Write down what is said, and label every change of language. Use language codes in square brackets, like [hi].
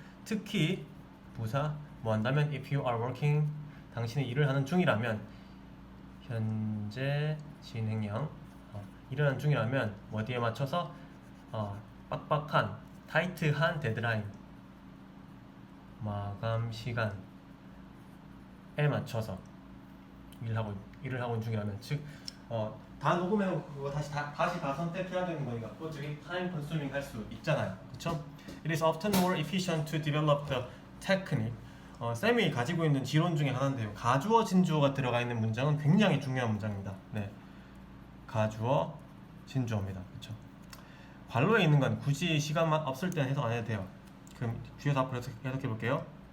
[ko] 특히 부사 뭐 한다면 [en] if you are working, [ko] 당신이 일을 하는 중이라면, 현재 진행형, 일을 하는 중이라면 어디에 맞춰서 빡빡한, 타이트한 데드라인, 마감 시간에 맞춰서 일을 하고 있는 중이라면, 즉 다 녹음해놓고 그거 다시 다 선택해야 되는 거니까 저기 time consuming 할 수 있잖아요. 그쵸? [en] It is often more efficient to develop the technique. [ko] 쌤이 가지고 있는 지론 중에 하나인데요. 가주어, 진주어가 들어가 있는 문장은 굉장히 중요한 문장입니다. 네, 가주어, 진주어입니다. 그쵸? 관로에 있는 건 굳이 시간만 없을 때는 해석 안 해도 돼요. 그럼 주에서 앞으로 해석해 볼게요.